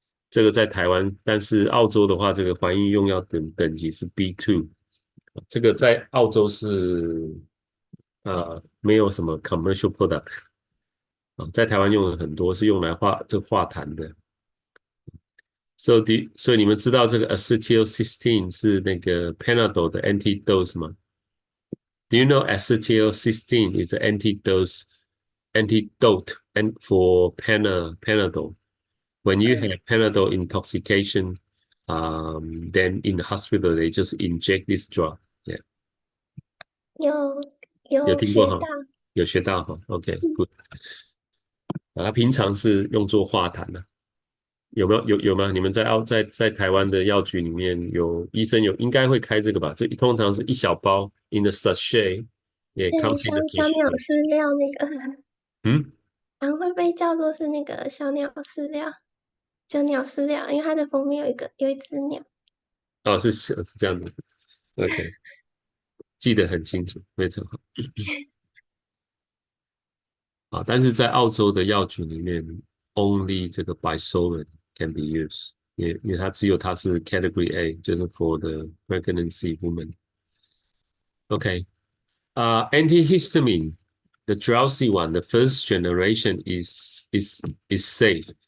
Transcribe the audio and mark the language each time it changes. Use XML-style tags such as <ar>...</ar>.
<zh>这个在台湾，但是澳洲的话，这个怀孕用药等级是 B2，这个在澳洲是没有什么</zh> <en>commercial product</en> <zh>在台湾用的很多是用来化痰的。所以你们知道这个 acetylcysteine 是那个 Panadol 的 antidote 吗？</zh> <en>Do you know acetylcysteine is an antidote for Panadol? When you have Panadol intoxication, then in the hospital they just inject this drug. Yeah.</en> <zh>有听过哈？有学到哈 ？</zh> <en>OK, good.</en> <zh>它平常是用作化痰的。有吗？你们在台湾的药局里面医生应该会开这个吧？这通常是一小包</zh> <en>in the sachet，</en> <zh>也像小鸟饲料那个，常会被叫做是那个小鸟饲料，就鸟饲料，因为它的封面有一只鸟。哦，是这样的 ，OK， 记得很清楚，非常好。啊，但是在澳洲的药局里面 ，only 这个 Bisolven</zh> <en>can be used，</en> <zh>因为它是 Category A， 就是</zh> <en>for the pregnancy woman。 OK， antihistamine， the drowsy one, the first generation is safe.</en>